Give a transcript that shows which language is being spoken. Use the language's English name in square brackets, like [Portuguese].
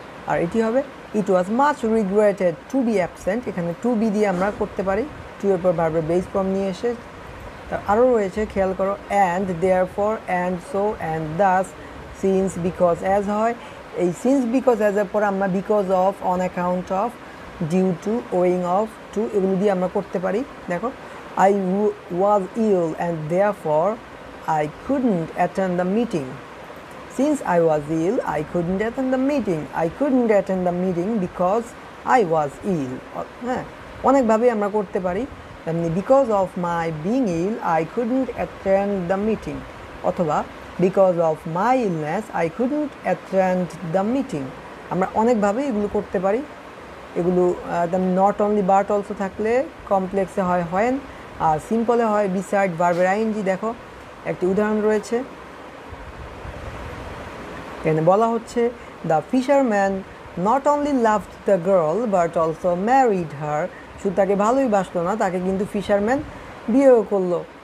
[Bangla] আর এটি হবে [English] it was much regretted to be absent, [Bangla] এখানে টু বি দিয়ে আমরা করতে পারি, টু এর পর ভার্বের বেস ফর্ম নিয়ে এসে। আরও রয়েছে, খেয়াল করো, and, therefore, and so, and thus, since, because as হয়। এই সিন্স বিকজ অ্যাজের পরে আমরা because of, on account of, due to, owing of two এগুলো দিয়ে আমরা করতে পারি। [English] দেখো, I was ill and therefore I couldn't attend the meeting. Since I was ill, I couldn't attend the meeting. I couldn't attend the meeting because I was ill. [Bangla] হ্যাঁ, অনেকভাবে আমরা করতে পারি। তেমনি [English] because of my being ill, I couldn't attend the meeting. অথবা because of my illness, I couldn't attend the meeting. [Bangla] আমরা অনেকভাবে এগুলো করতে পারি। এগুলো নট অনলি বাট অলসো থাকলে কমপ্লেক্সে হয় when, আর সিম্পলে হয় বিসাইড ভার্বের আইএনজি। দেখো, একটি উদাহরণ রয়েছে, এখানে বলা হচ্ছে [English] the fisherman not only loved the girl but also married her, [Bangla] শুধু তাকে ভালোই বাসলো না, তাকে কিন্তু ফিশারম্যান বিয়েও করলো।